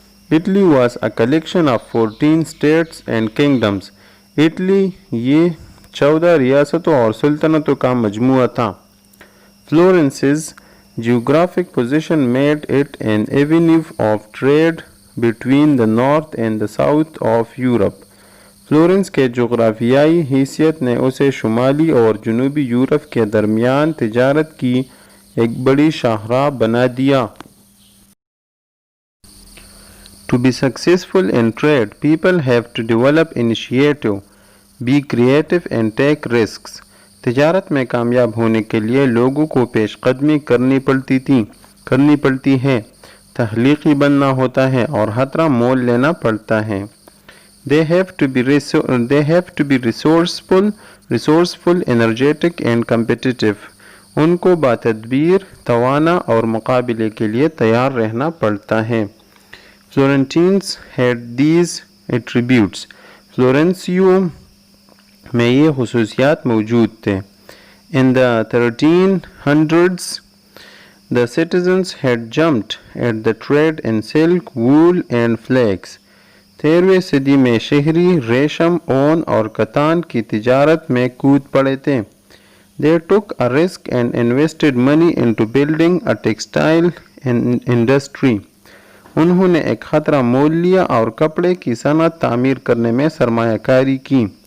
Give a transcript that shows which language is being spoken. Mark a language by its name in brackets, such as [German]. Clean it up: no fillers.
[English] Italy was a collection of 14 states and kingdoms. [Urdu] Italy یہ 14 ریاستوں اور سلطنتوں کا مجموعہ تھا. [English] Florence's geographic position made it an avenue of trade between the north and the south of Europe. [Urdu] Florence کے جغرافیائی حیثیت نے اسے شمالی اور جنوبی یورپ کے درمیان تجارت کی ایک بڑی شاہراہ بنا دیا. [English] To be successful in trade, people have to develop initiative, be creative and take risks. [Urdu] تجارت میں کامیاب ہونے کے لیے لوگوں کو پیش قدمی کرنی پڑتی ہے، تخلیقی بننا ہوتا ہے اور خطرہ مول لینا پڑتا ہے. [English] They have to be resourceful, energetic and competitive. [Urdu] ان کو باتدبیر، توانا اور مقابلے کے لیے تیار رہنا پڑتا ہے. [English] Florentines had these attributes. [Urdu] فلورنسیو میں یہ خصوصیات موجود تھے. [English] In the 1300s, the citizens had jumped at the trade in silk, wool and flax. [Urdu] 13ویں صدی میں شہری ریشم، اون اور کتان کی تجارت میں کود پڑے تھے. [English] They took a risk and invested money into building a textile industry. [Urdu] انہوں نے ایک خطرہ مول لیا اور کپڑے کی صنعت تعمیر کرنے میں سرمایہ کاری کی.